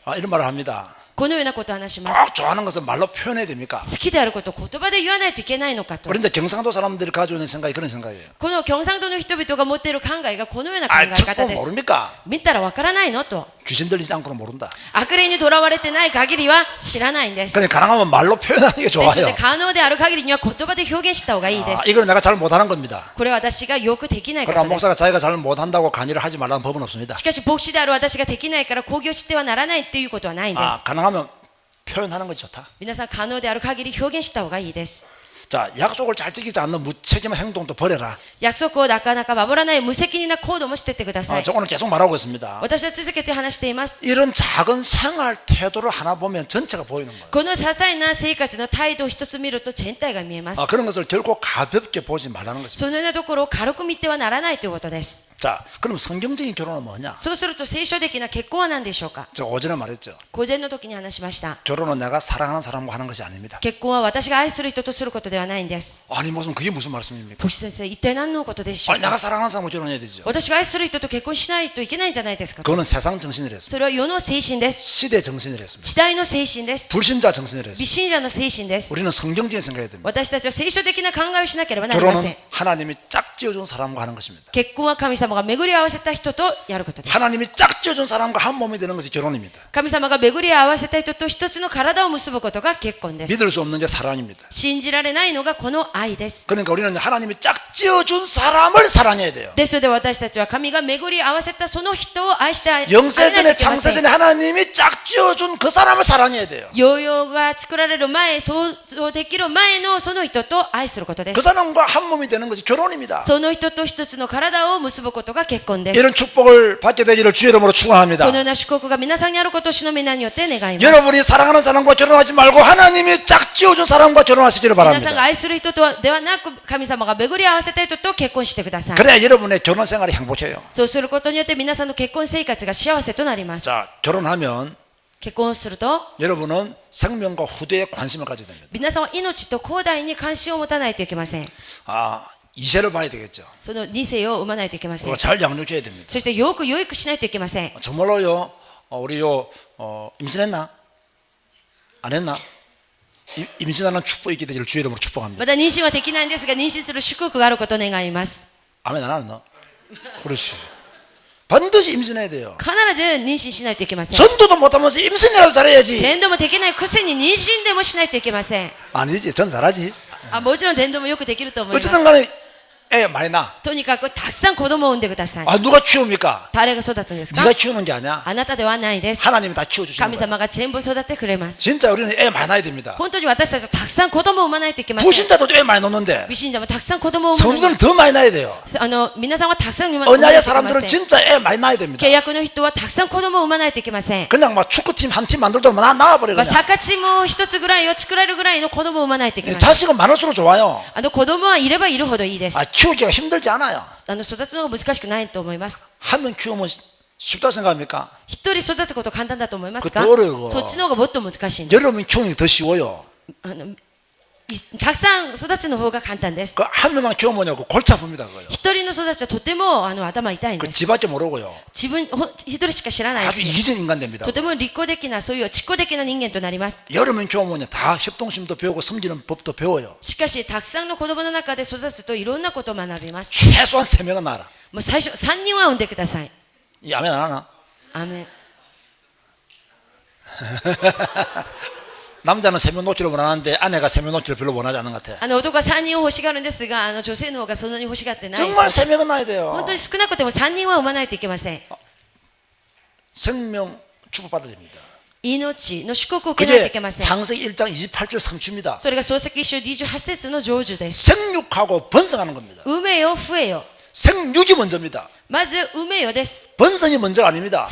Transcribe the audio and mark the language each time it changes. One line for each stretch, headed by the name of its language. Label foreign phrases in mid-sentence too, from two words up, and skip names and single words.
Korean: 아, 이런 말을 합니다.
Japanese: このようなことを話します。
Korean: 꼭 좋아하는 것은 말로 표현해야 됩니까?
Japanese: 好きであることを言葉で言わないといけないのかと。
Korean: 우리 이제 경상도 사람들이 가지고 있는 생각이 그런 생각이에요.
Japanese: この京産道の人々が持っている考えがこのような考
Korean: 아,
Japanese: え
Korean: 척
Japanese: 方
Korean: 보면
Japanese: です。
Korean: 모릅니까?
Japanese: 見たらわからないのと。
Korean: 귀신 들리지 않고는 모른다.
Japanese: 悪霊にとらわれてない限りは知らないんです。
Korean: 그러니까 가능하면 말로 표현하는 게
Japanese: ですの
Korean: 좋아요.
Japanese: で可能である限りには言葉で表現した方がいいで
Korean: 아,
Japanese: す。
Korean: 이거는 내가 잘 못하는 겁니다.
Japanese: これは私がよくできないこ
Korean: 그러나
Japanese: とです。
Korean: 목사가 자기가 잘 못한다고 강의를 하지 말라는 법은 없습니다.
Japanese: しかし牧師である私ができないから興行してはならないっていうことはないんで
Korean: 아,
Japanese: す。
Korean: 가능하면 표현하는 것이 좋다.
Japanese: 皆さん可能である限り表現した方がいいです。
Korean: 자, 약속을 잘 지키지 않는 무책임한 행동도 버려라.
Japanese: 約束をなかなか守らない無責任な行動も捨ててくださ
Korean: 아,
Japanese: い。
Korean: 저 오늘 계속 말하고 있습니다.
Japanese: 私は続けて話しています。
Korean: 이런 작은 생활 태도를 하나 보면 전체가 보이는 거예요.
Japanese: この些細な生活の態度を一つ見ると全体が見えます。
Korean: 아, 그런 것을 결코 가볍게 보지 말라는 것입니다.
Japanese: そのようなところを軽く見てはならないということです。
Korean: 자, 그럼 성경적인 결혼은 뭐냐?
Japanese: そうすると聖書的な結婚は何でしょうか。
Korean: 제가 오전에 말했죠.
Japanese: 午前の時に話しました。
Korean: 결혼은 내가 사랑하는 사람과 하는 것이 아닙니다.
Japanese: 結婚は私が愛する人とすることではないんです。
Korean: 아니 무슨 그게 무슨 말씀입니까?
Japanese: 牧師先生、一体何のことでしょう
Korean: 아니
Japanese: か。
Korean: 내가 사랑하는 사람과 결혼해야 되죠.
Japanese: 私が愛する人と結婚しないといけないんじゃないですか。
Korean: 그거는 세상 정신이라 했습니다.
Japanese: それは世の精神です。
Korean: 시대 정신이라 했습니다.
Japanese: 時代の精神です。
Korean: 불신자 정신이라
Japanese: 美
Korean: 했습니다.
Japanese: 信者の精神です。
Korean: 우리는 성경적인 생각해야 됩니다.
Japanese: 私たちは聖書的な考えをしなければなりませ
Korean: 결혼은
Japanese: ん。
Korean: 하나님이 짝지어준 사람과 하는 것입니다.
Japanese: 結婚は神様が巡り合わせた人とやることです。
Korean: 하나님이 짝지어준 사람과 한 몸이 되는 것이 결혼입니다.
Japanese: 神様が巡り合わせた人と一つの体を結ぶことが結婚です。
Korean: 믿을 수 없는 게 사랑입니다.
Japanese: 信じられないのがこの愛です。
Korean: 그러니까 우리는 하나님이 짝지어준 사람을 사랑해야 돼요.
Japanese: ですので私たちは神が巡り合わせたその人を愛してあげないとい
Korean: 영세전에
Japanese: けません。
Korean: 창세전에 하나님이 짝지어준 그 사람을 사랑해야 돼요.
Japanese: ヨーヨーが作られる前、想像できる前のその人と愛することで
Korean: 그
Japanese: す。
Korean: 사람과 한 몸이 되는 것이 결혼입니다.
Japanese: その人と一つの体を結ぶことが結婚です。
Korean: 이런 축복을 받게 되기를 주의 이름으로 축원합니다.
Japanese: このような祝福が皆さんにあることを主の皆によって願います。
Korean: 여러분이 사랑하는 사람과 결혼하지 말고 하나님이 짝지어준 사람과 결혼하시기를
Japanese: 皆さんが
Korean: 바랍니다.
Japanese: 愛する人とではなく神様が巡り合わせた人と結婚してください。
Korean: 그래야 여러분의 결혼 생활이 행복해요.
Japanese: そうすることによって皆さんの結婚生活が幸せとなります。
Korean: 자, 결혼하면
Japanese: 結婚すると
Korean: 여러분은 생명과 후대에 관심을 가져야 됩니다.
Japanese: 皆さんは命と後代に関心を持たないといけません。
Korean: 아, 이세를 봐야 되겠죠.
Japanese: その2世を産まないといけません
Korean: 그거 。잘 양육해야 됩니다.
Japanese: そしてよく養育しないといけません。
Korean: 정말로요, 우리 임신했나? 안 했나? 임신하는 축복이 있게 되기를 주의 이름으로 축복합니다.
Japanese: まだ妊娠はできないんですが、妊娠する祝福があることを願います。
Korean: 아멘 안 하나? 그렇지. 반드시 임신해야 돼요.
Japanese: 必ず妊娠しないといけません。
Korean: 전도도 못하면서 임신이라도 잘해야지.
Japanese: 伝道もできないくせに妊娠でもしないといけません。
Korean: 아니지, 전 잘하지.
Japanese: もちろん伝道もよくできると思います。
Korean: 어쨌든 간에 애 많이 낳아.
Japanese: とにかくたくさん子供を産んでください。
Korean: 아, 누가 키웁니까?
Japanese: 誰が育つんですか？
Korean: 네가 키우는 게 아니야.
Japanese: あなたではないです。
Korean: 하나님이 다 키워주시는
Japanese: 神
Korean: 거야.
Japanese: 様が全部育ててくれます。
Korean: 진짜 우리는 애 많이 낳아야 됩니다.
Japanese: 本当に私たちはたくさん子供を産まないといけません。
Korean: 부신자들도 애 많이 놓는데
Japanese: 美信者もたくさん子供を産むのに
Korean: 성도들은 더 많이 낳아야 돼요.
Japanese: 皆さんはたくさん産まないとい
Korean: 언약의
Japanese: けま
Korean: 사람들은
Japanese: せん。
Korean: 진짜 애 많이 낳아야 됩니다.
Japanese: 契約の人はたくさん子供を産まないといけません。
Korean: 그냥 막 축구팀 한 팀 만들도록 낳아버려
Japanese: サ
Korean: 그냥.
Japanese: ッカーチームを一つぐらいを作れるぐらいの子供を産まないといけません。
Korean: 자식은 많을수록 좋아요.
Japanese: 子供はいればいるほどいいです。
Korean: 아, 키우기가 힘들지 않아요.
Japanese: 育つのが難しくないと思います。
Korean: 한 명 키우면 쉽다고 생각합니까?
Japanese: 一人育つこと簡単だと思いますか？
Korean: 그것도 어려워.
Japanese: そっちの方がもっと難しいんです。
Korean: 여러분 키우는 게 더 쉬워요.
Japanese: たくさん育つの方が簡単です。
Korean: 그 한 명만 키우면 골치 아픕니다. 그거요.
Japanese: 一人の育ちはとても頭痛いん
Korean: 그
Japanese: です。
Korean: 집밖에 모르고요.
Japanese: 一人しか知らない
Korean: 아주
Japanese: し、
Korean: 이기적인 인간 됩니다.
Japanese: とても利己的な、そういう知己的な人間となります。
Korean: 여러 명 키우면 다 협동심도 배우고 섬기는 법도 배워요.
Japanese: しかし、たくさんの子供の中で育つといろんなことを学びます。
Korean: 최소한 3명은 낳아라.
Japanese: もう最初、3人は産んでください。
Korean: 이 아멘 안 하나?
Japanese: アーメン。
Korean: 남자는 3명 놓기를 원하는데 아내가 3명 놓기를 별로 원하지 않는 것 같아.
Japanese: 男は3人を欲しがるんですが、女性の方がそんなに欲しがってない。
Korean: 정말 3명은 낳아야 돼요.
Japanese: 本当に少なくても3人は産まないといけません。
Korean: 생명 축복받아야 됩니다.
Japanese: 命の祝福を受けないとい
Korean: 그게
Japanese: けません。
Korean: 창세기 1장 28절 성취입니다.
Japanese: それが創世記書28節の成就です。
Korean: 생육하고 번성하는 겁니다.
Japanese: 産めよ、増えよ。
Korean: 생육이 먼저입니다.
Japanese: まず、産めよです。
Korean: 번성이 먼저가 아닙니다.